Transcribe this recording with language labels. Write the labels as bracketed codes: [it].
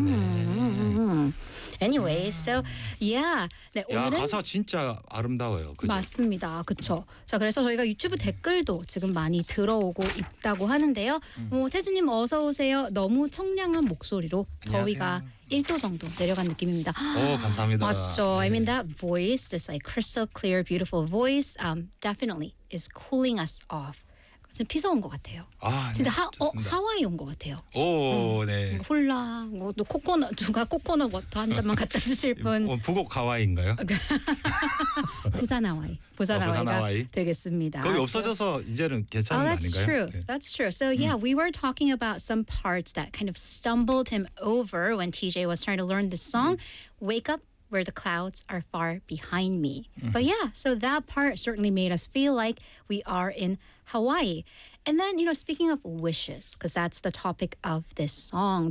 [en] 네. Anyway, so yeah. [ko] 네, 오늘 가사 진짜 아름다워요. 그죠? 맞습니다. 그렇죠. 자, 그래서 저희가 유튜브 댓글도 지금 많이 들어오고 있다고 하는데요. 태주님 어서 오세요. 너무 청량한 목소리로 더위가 안녕하세요. 1도 정도 내려간 느낌입니다. 오, 감사합니다. 맞죠. [en] 네. I mean that voice, this like crystal clear, beautiful voice, definitely is cooling us off. [ko] 지금 피서 온 것 같아요. 아, 진짜 네, 하와이 온 것 같아요. 오, 네. 홀라, 뭐, 또 코코넛, 누가 코코넛 워터 한 잔만 갖다 주실 분. 부곡 하와이인가요? 부산 하와이. 부산 하와이가 되겠습니다. 거기 없어져서 이제는 괜찮은 거 아닌가요? [en] True. 네. That's true. So yeah, we were talking about some parts that kind of stumbled him over when TJ was trying to learn this song. Wake up where the clouds are far behind me. But yeah, so that part certainly made us feel like we are in Hawaii. And then, you know, speaking of wishes, because that's the topic of this song.